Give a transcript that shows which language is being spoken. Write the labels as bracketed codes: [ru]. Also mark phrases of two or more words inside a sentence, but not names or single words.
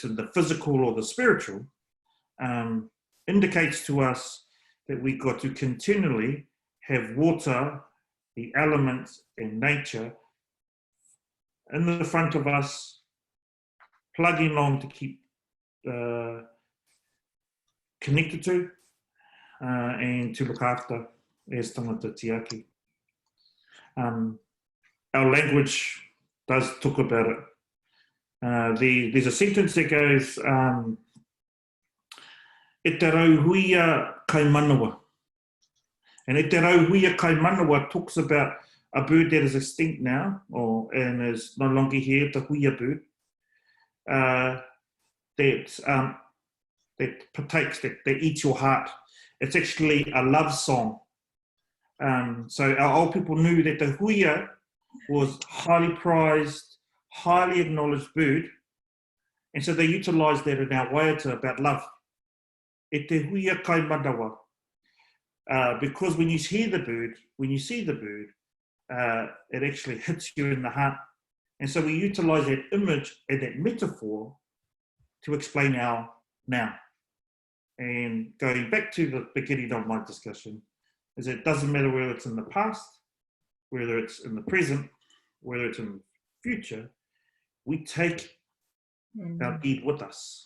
[en] in the physical or the spiritual, indicates to us that we've got to continually have water, the elements and nature in the front of us, plugging on to keep connected to and to look after as [mi] tangata tiaki. [en] Our language does talk about it. There's a sentence that goes, [mi] e te rauhuia kai manawa. [en] And [mi] e te rauhuia kai manawa [en] talks about a bird that is extinct now, and is no longer here, the huia bird. That partakes, that eats your heart. It's actually a love song. So our old people knew that the huia was highly prized, highly acknowledged bird, and so they utilised that in our waiata about love. [mi] E te huia kai manawa. [en] because when you hear the bird, when you see the bird, it actually hits you in the heart. And so we utilize that image and that metaphor to explain our now. And going back to the beginning of my discussion, is it doesn't matter whether it's in the past, whether it's in the present, whether it's in the future, we take our dead with us.